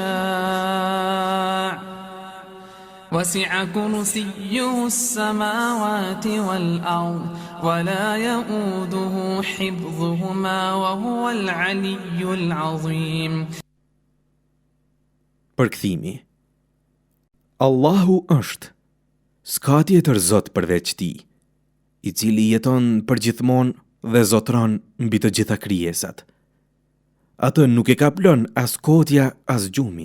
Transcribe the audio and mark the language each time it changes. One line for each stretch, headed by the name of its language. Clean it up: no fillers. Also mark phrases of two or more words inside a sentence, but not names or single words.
Arabic: شاء وسع كرسيه السماوات والأرض ولا يؤوده حفظهما وهو العلي العظيم.
Albanian: Përkthimi. Allahu është, s'ka tjetër Zot përveç Tij, i cili jeton përgjithmonë dhe zotron mbi të gjitha krijesat. Atë nuk e ka plon as kotja as gjumi.